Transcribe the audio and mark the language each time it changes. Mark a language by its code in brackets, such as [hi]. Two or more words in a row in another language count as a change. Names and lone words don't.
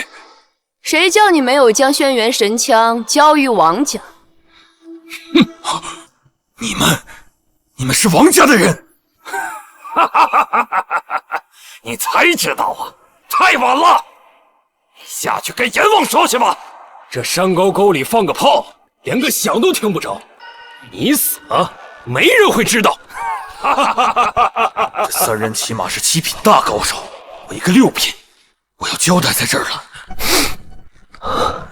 [zh] 誰叫你沒有將軒轅神槍交於王家？哼！你們是王家的人？哈哈哈哈哈！你才知道啊，太晚了。下去跟閻王說去吧。這山溝溝裡放個炮，連個響都聽不着。你死了，沒人會知道。哈哈哈哈哈！這3人起碼是7品大高手，我一個6品，我要交代在這兒了。